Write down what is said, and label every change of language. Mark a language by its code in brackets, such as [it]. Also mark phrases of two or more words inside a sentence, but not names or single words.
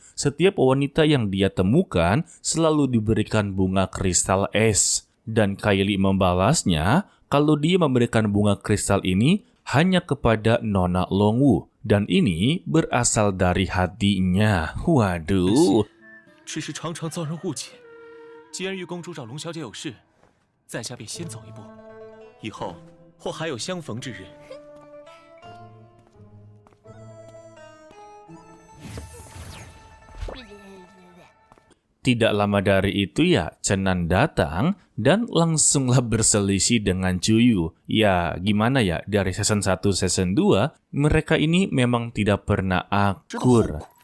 [id] Setiap wanita yang dia temukan selalu diberikan bunga kristal es. Dan Kylie membalasnya kalau dia memberikan bunga kristal ini hanya kepada Nona Longwu. Dan ini berasal dari hatinya. Waduh. [zh] 只是常常遭人误解。既然玉公主找龙小姐有事，在下便先走一步，以后或还有相逢之日。 [id] Tidak lama dari itu ya, Chenan datang dan langsunglah berselisih dengan Cuyu. Ya, gimana ya, dari season 1, season 2, mereka ini memang tidak pernah akur.